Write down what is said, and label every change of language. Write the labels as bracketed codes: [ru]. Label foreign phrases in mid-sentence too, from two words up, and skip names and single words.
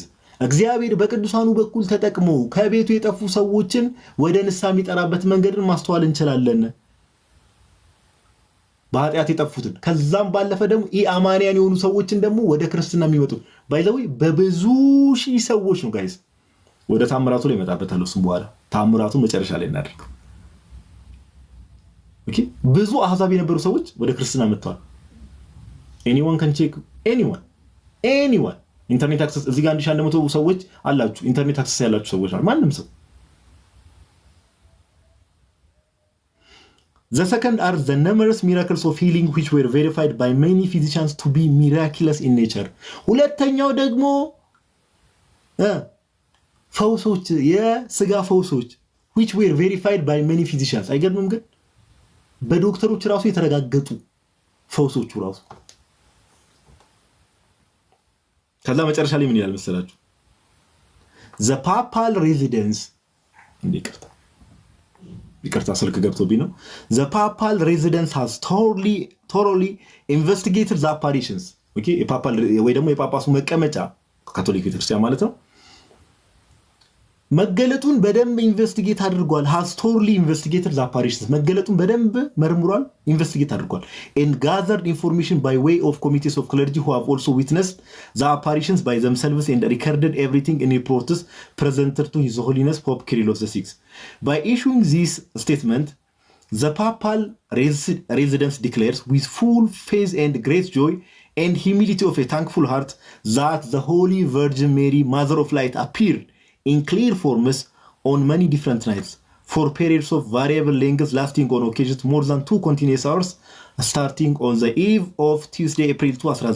[am] እግዚአብሔር በቅዱሳኑ በኩል ተጠቅሞ ከቤቱ የጠፉ ሰዎችን ወደ ንስሐ የሚጠራበት መንገድን ማስተዋል እንችላለን። በኃጢአት የጠፉትን ከዛም ባለፈ ደግሞ ኢአማንያን የሆኑ ሰዎችን ደግሞ ወደ ክርስትና የሚመጡ ባይዘው በብዙ ሺህ ሰዎች ነው ጋይስ። ወደ ታምራቱ ላይ መጣበታል እሱም በኋላ ታምራቱን መጨረሻ ላይ እናደርገው። ኦኬ ብዙ አህዛብ የነበሩ ሰዎች ወደ ክርስትና መጥተዋል። [en] anyone can check anyone internet access [am] እዚህ ጋር 1100 ሰዎች አላችሁ [en] internet access [am] ያላችሁ ሰዎች አሉ ማንም ሰው። [en] The second are the numerous miracles of healing which were verified by many physicians to be miraculous in nature. [am] ሁለተኛው ደግሞ ፈውሶች የስጋ ፈውሶች [en] which were verified by many physicians [am] አይገርምም? ግን በዶክተሮች ራሱ የተረጋገጡ ፈውሶቹ ራሱ። ከዛ መጨረሻ ላይ ምን ይላል መሰላችሁ? [en] The papal residence [am] ይቅርታ ስልክ ገብቶብኝ ነው። [en] The papal residence has thoroughly investigated the apparitions. Okay [am] የፓፓል ወይ ደግሞ የጳጳሱ መቀመጫ ካቶሊክ ቤተክርስቲያን ማለት ነው። መገለጡን በደንብ ኢንቨስቲጌት አድርጓል። [en] has thoroughly investigated the apparitions [am] መገለጡን በደንብ መርምሯል፣ ኢንቨስቲጌት አድርጓል። [en] and gathered information by way of committees of clergy who have also witnessed the apparitions by themselves and recorded everything in reports presented to His Holiness Pope Kirill VI. By issuing this statement, the papal residence declares with full faith and great joy and humility of a thankful heart that the Holy Virgin Mary, Mother of Light, appeared in clear forms on many different nights for periods of variable lengths lasting on occasions more than 2 continuous hours starting on the eve of Tuesday April 2